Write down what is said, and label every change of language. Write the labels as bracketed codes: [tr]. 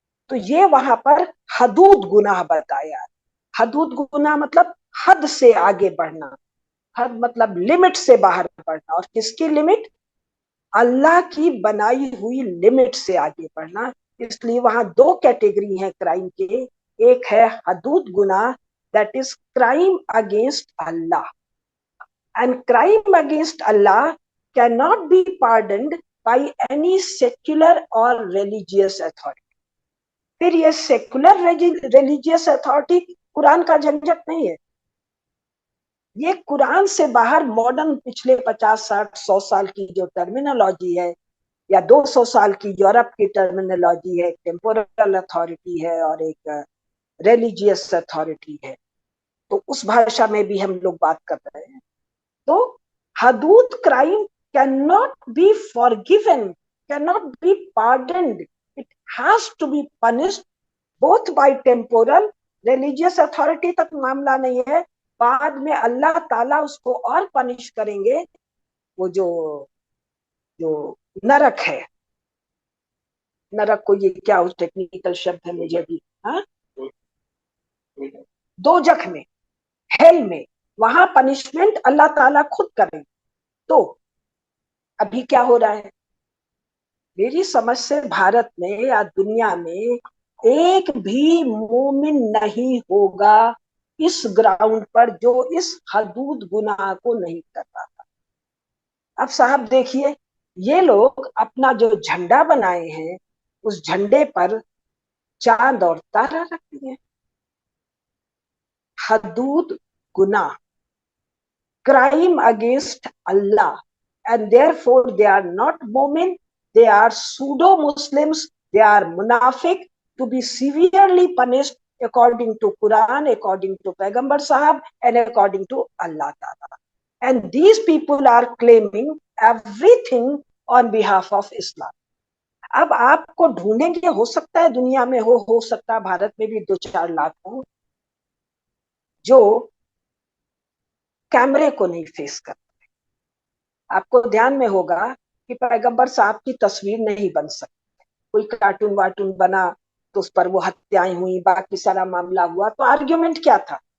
[hi] तो ये वहां पर हदूद गुनाह बताया है। हदूद गुनाह मतलब हद से आगे बढ़ना, हद मतलब लिमिट से बाहर बढ़ना। और किसकी लिमिट? अल्लाह की बनाई हुई लिमिट से आगे बढ़ना। इसलिए वहां दो कैटेगरी है क्राइम के। एक है हदूद गुनाह, [en] That is crime against Allah, and crime against Allah cannot be pardoned by any secular or religious authority. [hi] फिर ये सेकुलर रिलीजियस अथॉरिटी कुरान का झंझट नहीं है। ये कुरान से बाहर मॉडर्न पिछले 50 60 100 साल की जो टर्मिनोलॉजी है, या 200 साल की यूरोप की टर्मिनोलॉजी है, टेम्पोरल अथॉरिटी है और एक रिलीजियस अथॉरिटी है, तो उस भाषा में भी हम लोग बात कर रहे हैं। तो हदूद [en] Crime cannot be forgiven, cannot be pardoned. It has to be punished both by temporal, religious authority [hi] तक मामला नहीं है, बाद में अल्लाह ताला उसको और पनिश करेंगे। वो जो जो नरक है, नरक को ये क्या उस टेक्निकल शब्द है मुझे भी, हाँ, दोजख में, हेल में, वहां पनिशमेंट अल्लाह ताला खुद करेंगे। तो अभी क्या हो रहा है, मेरी समझ से भारत में या दुनिया में एक भी मोमिन नहीं होगा इस ग्राउंड पर जो इस हदूद गुनाह को नहीं कर रहा था। अब साहब देखिए, ये लोग अपना जो झंडा बनाए हैं उस झंडे पर चांद और तारा रख दिए। [en] हदूद गुनाह, crime against Allah, and therefore they are not mu'min, they are pseudo Muslims, they are munafiq, to be severely punished according to Quran, according to Paigambar Sahab, and according to Allah Ta'ala. And these people are claiming everything on behalf of Islam. [hi] अब आपको ढूंढेंगे, हो सकता है दुनिया में हो सकता है भारत में भी 2 4 लाख हो जो कैमरे को नहीं फेस कर। आपको ध्यान में होगा कि पैगंबर साहब की तस्वीर नहीं बन सकती, कोई कार्टून वार्टून बना तो उस पर वो हत्याएं हुई, बाकी सारा मामला हुआ, तो आर्ग्यूमेंट क्या था?